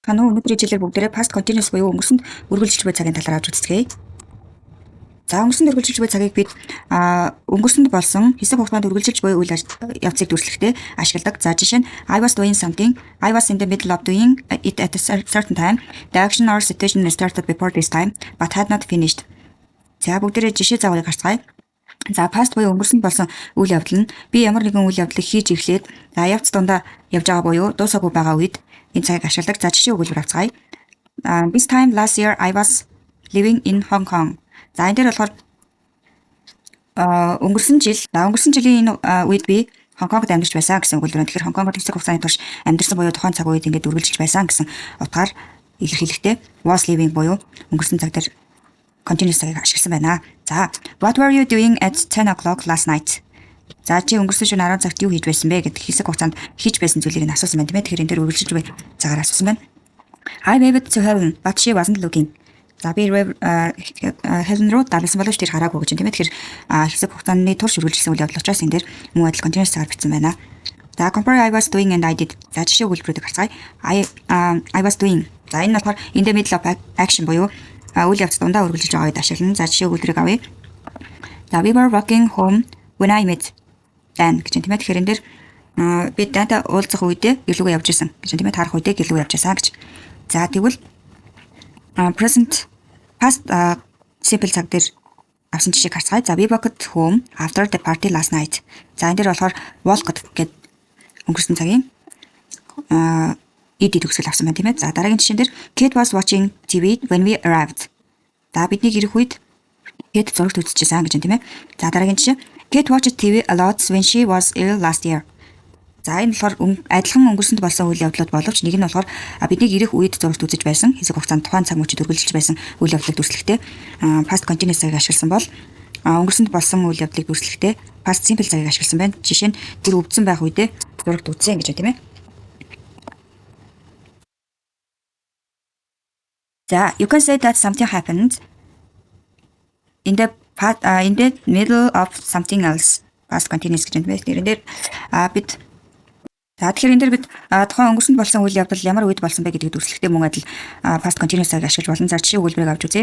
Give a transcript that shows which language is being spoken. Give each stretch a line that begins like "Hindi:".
Mongolian: Та өнөөдрийн хичээлээр бүгдээрээ past continuous буюу өнгөрсөнд үргэлжилж буй цагийн талаар авч үзцгээе. За өнгөрсөнд үргэлжилж буй цагийг бид өнгөрсөнд болсон хэсэг хугацаанд үргэлжилж буй үйл явцыг дүрслэхдээ ашигладаг. За жишээ нь
English: I was doing something. I was in the middle of doing it at a certain time. The action or situation started before this time but had not finished.
Mongolian: За бүгдээрээ жишээ зааврыг харцгаая. За past буюу өнгөрсөнд болсон үйл явдал нь би ямар нэгэн үйл явдлыг хийж эхлээд за явц дундаа явж байгаа буюу дуусаагүй байгаа үед энэ цагийг ашигладаг. За жишээ өгүүлбэр авцгаая.
English: This time last year I was living in Hong Kong.
Mongolian: За энэ дээр болохоор өнгөрсөн жилийн энэ үед би Хонконгод амьдарч байсан гэсэн өгүүлбэр. Тэгэхээр Хонконгод хэсэг хугацааны турш амьдарсан буюу тухайн цаг үед ингээд үргэлжилж байсан гэсэн утгаар илэрхийлэхдээ
English: was living
Mongolian: буюу өнгөрсөн цаг дээр continuous цагийг ашигласан байна.
English: За what were you doing at 10 o'clock last night?
Mongolian: За чи өнгөрсөн шөнө 10 цагт юу хийж байсан бэ гэдэг хэсэг хугацаанд хийж байсан зүйлийг нь асуусан байна тийм ээ. Тэгэхээр энэ дээр үргэлжилж буй цагаар асуусан байна.
English: I waved to Helen but she wasn't looking.
Mongolian: За би Helen руу дарсан боловч тэр хараагүй гэж тийм ээ. Тэгэхээр хэсэг хугацааны турш үргэлжилсэн үйл явдал учраас энэ дээр мөн адил continuous цагаар бичсэн байна.
English: За compare I was doing and I did.
Mongolian: За жишээ өгүүлбэрүүдийг харцгаая.
English: I was doing.
Mongolian: За энэ нь болохоор
English: in the middle of action
Mongolian: буюу үйл явц дундаа үргэлжилж байгаа үед ашиглана. За жишээ өгүүлбэрийг авъя.
English: За we were walking home when I met Dan
Mongolian: гэж тийм ээ. Тэгэхээр энэ дээр би Дантай уулзах үедээ гэлүүгээ явж исэн гэж тийм ээ. Тарах үедээ гэлүүгээ явж байсан гэж. За тэгвэл present past simple цаг дээр авсан жишээг харцгаая.
English: За we walked home after the party last night.
Mongolian: За энэ дээр болохоор walked гэдэг өнгөрсөн цагийн ED төгсгөл авсан байна тийм ээ. За дараагийн жишээн дээр
English: Kate was watching TV when we arrived.
Mongolian: За бидний ирэх үед Kate зурагт үзчихсэн гэж байна тийм ээ. За дараагийн жишээ
English: Kate watched TV a lot when she was ill last year.
Mongolian: За энэ болохоор адилхан өнгөрсөнд болсон үйл явдлууд боловч нэг нь болохоор бидний ирэх үед зурагт үзэж байсан хэсэг хугацаанд тухайн цаг мөчид үргэлжилж байсан үйл явдлыг дүрслэхдээ past continuous цагийг ашигласан бол өнгөрсөнд болсон үйл явдлыг дүрслэхдээ past simple цагийг ашигласан байна. Жишээ нь тэр өвдсөн байх үедээ зурагт үзсэн гэж байна тийм ээ.
English: За you can say that something happened in the middle of something else.
Mongolian: Past continuous гэж байна. Тэрэн дээр бид за тэгэхээр энэ дээр бид тухайн өнгөрсөнд болсон үйл явдал ямар үед болсон бэ гэдгийг дүрслэхдээ мөн адил past continuous цагийг ашиглаж болно. За жишээ өгүүлбэрийг авч үзье.